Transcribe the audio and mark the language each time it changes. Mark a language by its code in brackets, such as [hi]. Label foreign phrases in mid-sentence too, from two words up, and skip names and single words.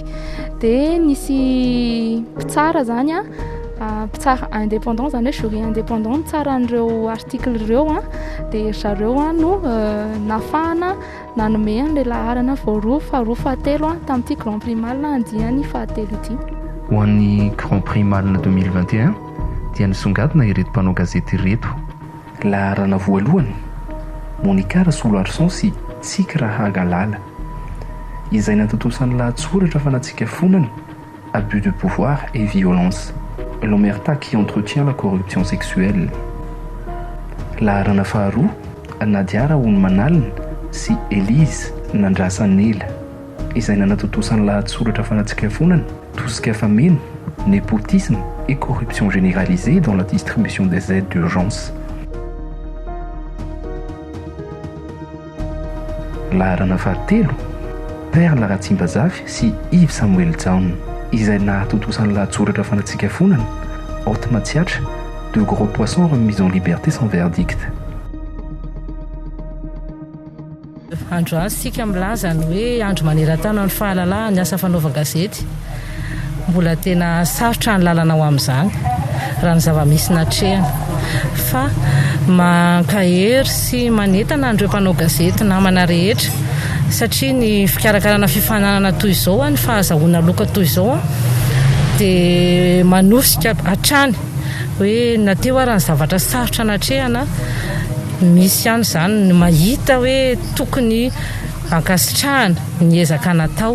[mg] Dia nisy mpitsara zany mpitsara indépendant zany hoe [fr] jury indépendant [mg] tsara an'ireo article ireo dia zareo no nafahana nanome an'ilay laharana voaroa faharoa fahatelo tamin'ity Grand Prix Malina andiany fahatelo ity. Ho an'ny Grand Prix Malina 2021 dia nisongadina ireto mpanao gazety ireto. Laharana voalohany Monica Soloarson sy Tsikra Hagalala izay natotosany lahatsoratra fanatsika fonany [fr] abus de pouvoir et violence, l'omerta qui entretient la corruption sexuelle. [mg] Laharana faharoa Nadia Raoul-Manalina sy Elise Nandrasanela izay nanatotosany lahatsoratra fanatsika fonany tosika fameno, [fr] népotisme et corruption généralisée dans la distribution des aides d'urgence. [mg] Laharana fahatelo Perla Ratsimbazavy sy Yves Samuel Jaune izay nahatotosany lahatsoratra fanatsika fonany haute matsiatra, [fr] de gros poissons remis en liberté sans verdict. [mg] Andro azy sika milaza ny hoe andro maneran-tany ny fahalalana ny asa fanaova-gazety. Mbola tena sarotra ny lalana ao amin'izany raha ny zava-misy natrehana. Fa mankahery sy manentana andreo mpanao gazety namana rehetra satria ny fikarakarana fifananana toy izao ny fahazahoana loka toy izao dia manosika hatrany hoe nateo ary ny zavatra sarotra natrehana misy ihany izany ny mahita hoe tokony ankasitrahana ny ezaka natao.